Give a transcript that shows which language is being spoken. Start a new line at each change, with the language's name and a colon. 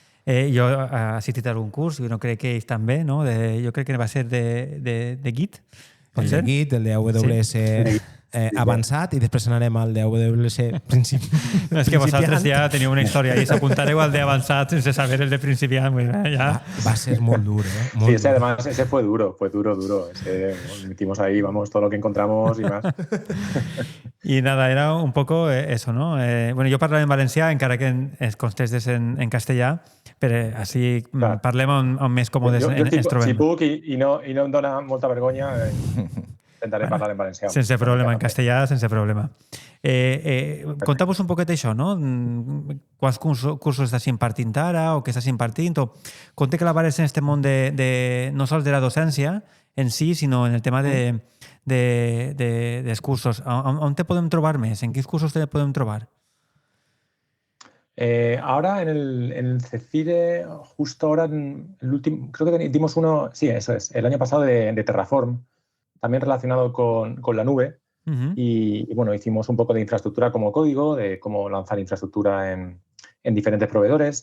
Catalan: Jo he assistit a algun curs, jo no crec que ells també, no? Jo crec que va ser de Git. El de Git, el de AWS avançat i després anarem al d'AWS principiant. No, és que vosaltres ja teniu una història i s'apuntareu al d'avançat sense saber el de principiant. Ja. Va ser molt dur,
Spanish: Sí, además ese fue duro. Ese, metimos ahí, vamos, todo lo que encontramos y más. Y nada, era un poco eso, ¿no?
Catalan: Bueno, jo parlava en valencià, encara que es contestes en castellà, però així parlem on més còmodes ens trobem. Si puc i no em dona molta vergonya, intentaré parlar en valencià. Sense problema, en castellà, sense problema. Conta'm-vos un poquet això, no? Quants cursos estàs impartint ara o què estàs impartint? O com te clavares en aquest món no sols de la docència en si, sinó en el tema dels cursos. On te podem trobar més? En quins cursos te podem trobar?
Spanish: Ahora en el CECIRE, justo ahora, el último, creo que dimos uno, sí, eso es, el año pasado de Terraform, también relacionado con la nube. Uh-huh. Y bueno, hicimos un poco de infraestructura como código, de cómo lanzar infraestructura en diferentes proveedores.